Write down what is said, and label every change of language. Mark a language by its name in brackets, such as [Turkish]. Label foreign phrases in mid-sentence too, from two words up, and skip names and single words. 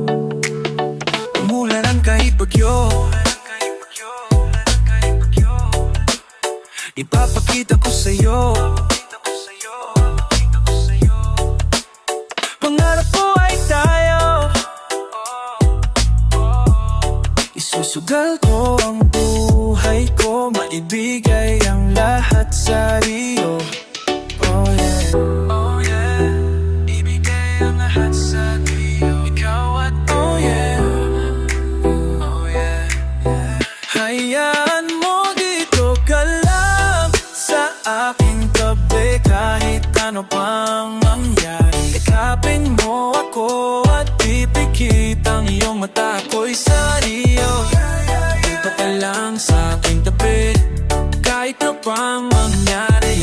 [Filipino] Umulan ang kahit bagyo, ipapakita ko sa'yo. Pangarap ko ay tayo, isusugal ko ang buhay ko, maibigay ang lahat sa iyo. [English] Oh yeah, oh yeah, [Filipino] ibigay ang lahat sa iyo. Ikaw at [English] oh yeah, oh yeah, yeah. [Filipino] Hayaan mo dito ka lang sa aking tabi, kahit ano pang mangyari. Yakapin mo ako at pipikit ang iyong mata, ako'y sa iyo. Dito ka lang sa aking tabi, kahit ano pang mangyari.